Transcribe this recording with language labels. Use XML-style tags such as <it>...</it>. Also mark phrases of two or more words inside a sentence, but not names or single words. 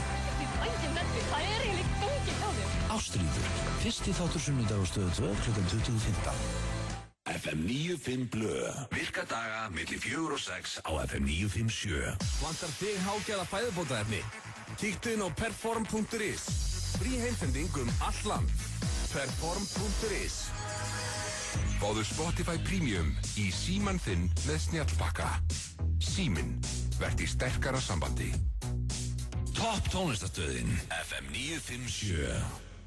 <is>Það er eiginlega gangið á þér. Ástríður, fyrsti þáttur sunnudag á Stöð 2 klukkan 20:15. FM 95 Blö. Virka daga milli 4 og 6 á FM 957. Vantar þig hágæða fæðubótaefni? Kíktu inn á perform.is. Frí heimsending all land. Perform.is. Fáðu Spotify Premium í síman þinn með snjallpakka. Síminn, verð í sterkara sambandi. Topp tónlistastöðin FM 957.</is>